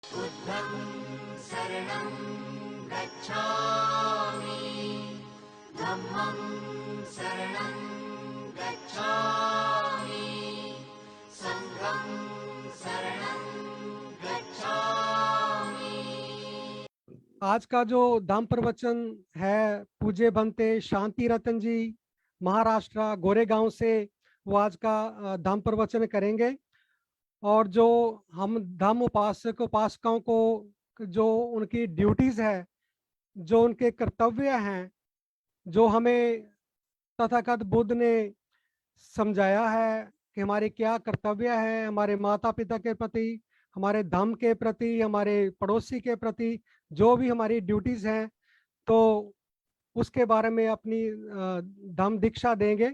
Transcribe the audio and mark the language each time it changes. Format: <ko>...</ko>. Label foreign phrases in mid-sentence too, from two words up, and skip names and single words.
<pi>बुद्धं शरणं गच्छामि, धम्मं शरणं गच्छामि, संघं शरणं गच्छामि।</pi> <hi>आज का जो धम्म प्रवचन है पूज्य भंते शांति रतन जी महाराष्ट्र गोरेगांव से वो आज का धम्म प्रवचन करेंगे। और जो हम धम्म उपासक उपासकों को जो उनकी ड्यूटीज है, जो उनके कर्तव्य हैं, जो हमें तथागत बुद्ध ने समझाया है कि हमारे क्या कर्तव्य है, हमारे माता पिता के प्रति, हमारे धर्म के प्रति, हमारे पड़ोसी के प्रति जो भी हमारी ड्यूटीज हैं, तो उसके बारे में अपनी धम्म दीक्षा देंगे।</hi>